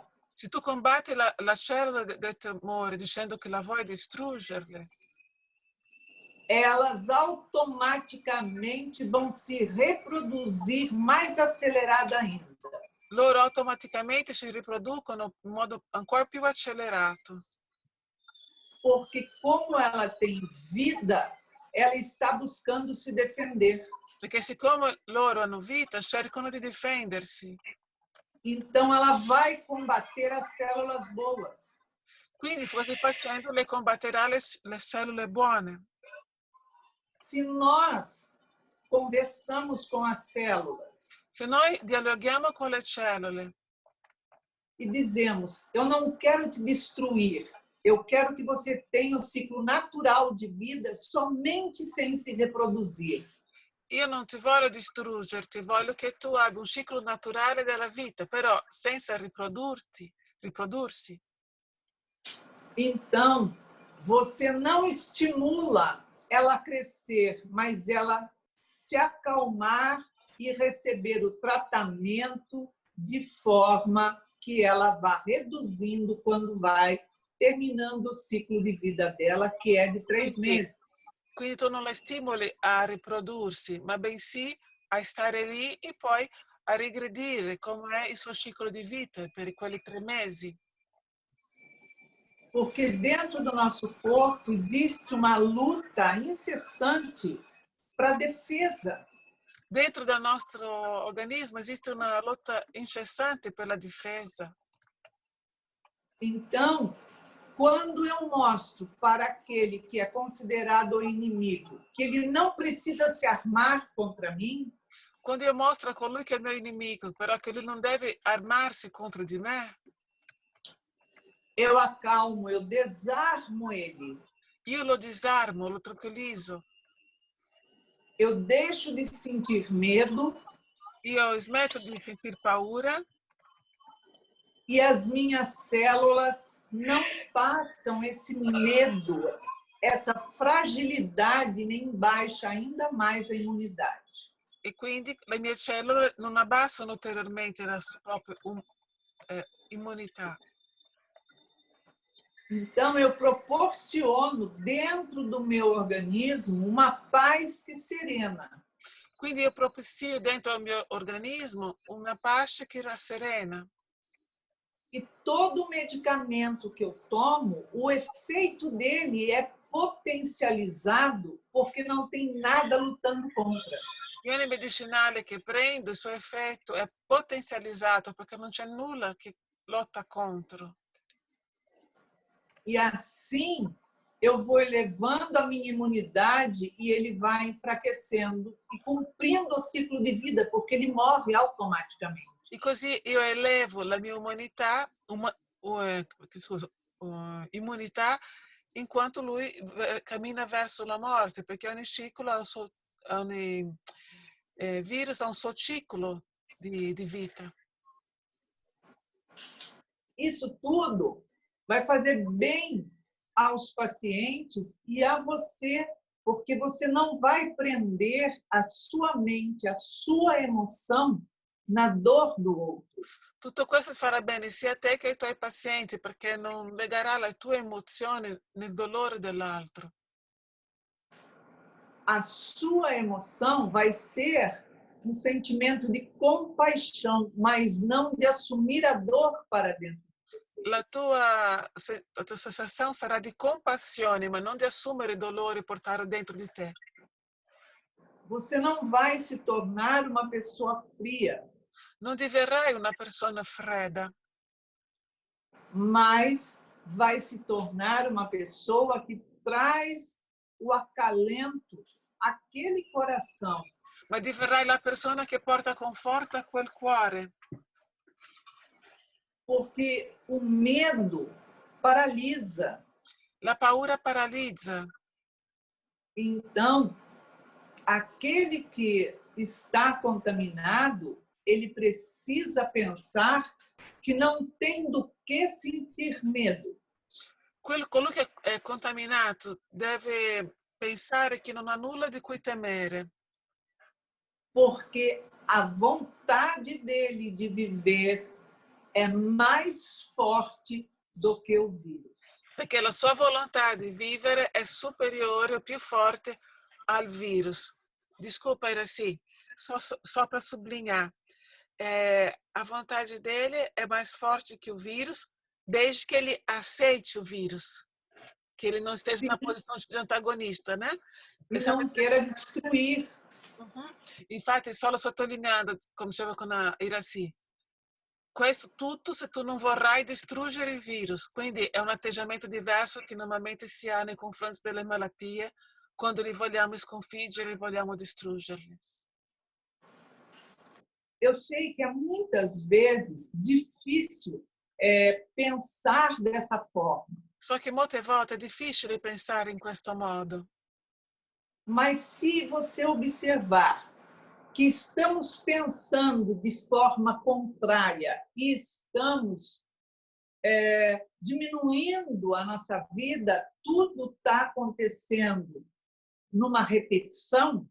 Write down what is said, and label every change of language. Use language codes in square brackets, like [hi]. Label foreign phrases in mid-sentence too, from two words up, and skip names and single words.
[it] se tu combatti la célula del tumore dicendo che la vuoi distruggerle, [pt] elas automaticamente vão se reproduzir mais acelerada ainda. [it] Loro automaticamente si riproducono in modo ancora più accelerato. [pt] Porque como ela tem vida, ela está buscando se defender. [it] Perché siccome loro hanno vita, cercano di difendersi. [pt] Então ela vai combater as células boas. [it] Quindi così facendo lei combatterà le cellule buone. [pt] Se nós conversamos com as células, [it] se noi dialoghiamo con le cellule [pt] e dizemos, eu não quero te destruir, eu quero que você tenha o ciclo natural de vida somente sem se reproduzir. [it] Io non ti voglio distruggerti, voglio che tu abbia un ciclo naturale della vita, però senza riprodursi. [pt] Então, você não estimula ela a crescer, mas ela se acalmar e receber o tratamento de forma que ela vá reduzindo quando vai terminando o ciclo de vida dela, que é de 3 meses. [it] Quindi tu non la stimoli a riprodursi, ma bensì a stare lì e poi a regredire come è il suo ciclo di vita per quelli 3 mesi. [pt] Porque dentro do nosso corpo existe uma luta incessante para a defesa. [it] Dentro del nostro organismo esiste una lotta incessante per la difesa. [pt] Então, quando eu mostro para aquele que é considerado o inimigo que ele não precisa se armar contra mim, [it] quando eu mostro a colui che è il mio nemico, però che lui non deve armarsi contro di me, [pt] eu acalmo, eu desarmo ele. [it] Io lo disarmo, lo tranquillizzo. [pt] Eu deixo de sentir medo. [it] Io smetto di sentir paura. [pt] E as minhas células não passam esse medo, essa fragilidade, nem baixa ainda mais a imunidade. [it] E quindi le mie cellule non abbassano ulteriormente la propria imunità. [pt] Então, eu proporciono dentro do meu organismo uma paz que serena. [it] Quindi io propicio dentro il mio organismo una pace che rasserena. [pt] E todo medicamento que eu tomo, o efeito dele é potencializado porque não tem nada lutando contra. [it] E ogni medicinale che prendo, il suo effetto è potenzializzato perché non c'è nulla che lotta contro. [pt] E assim eu vou elevando a minha imunidade e ele vai enfraquecendo e cumprindo o ciclo de vida, porque ele morre automaticamente. [it] E così io elevo la mia immunità enquanto lui cammina verso la morte, perché ogni ciclo ogni vírus ha un suo ciclo di vita. [pt] Isso tudo vai fazer bem aos pacientes e a você, porque você não vai prender a sua mente, a sua emoção na dor do outro. [it] Tutto questo farà bene sia a te che ai tuoi pazienti, perché non legherà le tue emozioni nel dolore dell'altro. [pt] A sua emoção vai ser um sentimento de compaixão, mas não de assumir a dor para dentro de você. [it] La tua sensazione sarà di compassione, ma non di assumere il dolore e portarlo dentro di te. [pt] Você não vai se tornar uma pessoa fria. [it] Non diverrai una persona fredda. [pt] Mas vai se tornar uma pessoa que traz o acalento àquele coração. [it] Ma diverrai la persona che porta conforto a quel cuore. [pt] porque o medo paralisa. [it] La paura paralizza. [pt] Então, aquele que está contaminado, ele precisa pensar que não tem do que sentir medo. [it] Colui che è contaminato deve pensare che non ha nulla di cui temere, [pt] Porque a vontade dele de viver é mais forte do que o vírus. [it] perché la sua volontà di vivere è superiore o più forte al vírus. [pt] Desculpa, Iraci, só para sublinhar. A vontade dele é mais forte que o vírus, desde que ele aceite o vírus, que ele não esteja Se na posição de antagonista, né? não queira destruir. Uhum. [it] Infatti, solo sottolineando, come diceva con Iraci, questo tutto se tu non vorrai distruggere il virus. Quindi è un atteggiamento diverso che normalmente si ha nei confronti delle malattie quando li vogliamo sconfiggere, vogliamo distruggerli. [pt] Eu sei que é muitas vezes difícil pensar dessa forma, [it] So che molte volte è difficile pensare in questo modo, [pt] mas se você observar que estamos pensando de forma contrária e estamos diminuindo a nossa vida, tudo está acontecendo numa repetição,